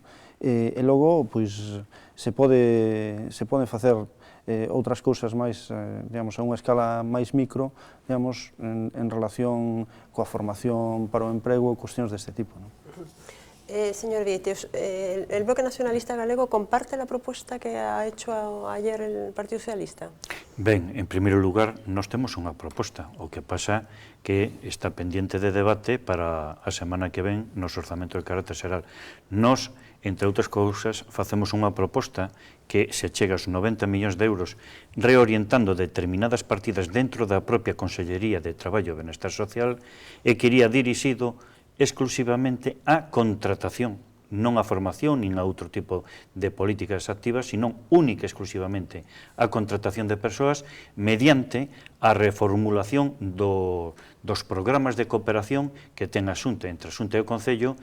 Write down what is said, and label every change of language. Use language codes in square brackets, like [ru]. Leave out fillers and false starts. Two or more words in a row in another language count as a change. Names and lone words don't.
[gl] E logo, pois, se poden facer outras cousas máis, digamos, a unha escala máis micro, digamos, en relación coa formación para o emprego e cuestións deste tipo, non? [es] Señor Vieites, ¿el Bloque Nacionalista Galego comparte la propuesta que ha hecho ayer el Partido Socialista? [gl] Ben, en primeiro lugar, nós temos unha proposta, o que pasa que está pendiente de debate para a semana que ven nos orzamento de carácter xeral. Nós, entre outras cousas, facemos unha proposta que se chega aos 90 millóns de euros reorientando determinadas partidas dentro da propia Consellería de Traballo e Benestar Social e que iría dirixido exclusivamente a contratación, non a formación nin a outro tipo de políticas activas, sino única e exclusivamente a contratación de persoas mediante a reformulación dos programas de cooperación que ten a Xunta entre a Xunta e o Concello.